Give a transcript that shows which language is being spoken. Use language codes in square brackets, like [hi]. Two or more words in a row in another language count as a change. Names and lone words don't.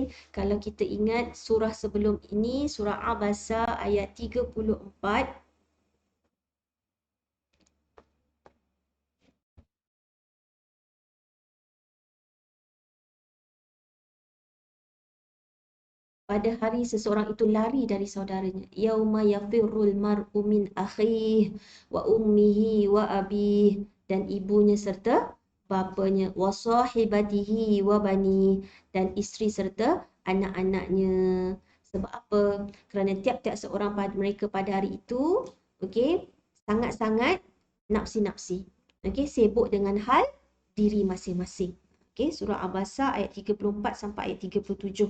[ms] Kalau kita ingat surah sebelum ini, surah Abasa ayat 34. Pada hari seseorang itu lari dari saudaranya. [ar] يوم يفر المرء من أخيه وأمه وأبيه, [ms] dan ibunya serta bapanya, [ar] وصاحبته وبني, [ms] dan isteri serta anak-anaknya. Sebab apa? Kerana tiap-tiap seorang pada mereka pada hari itu, okey, sangat-sangat nafsi-nafsi. Okey, sibuk dengan hal diri masing-masing. Okey, surah Abasa ayat 34 sampai ayat 37.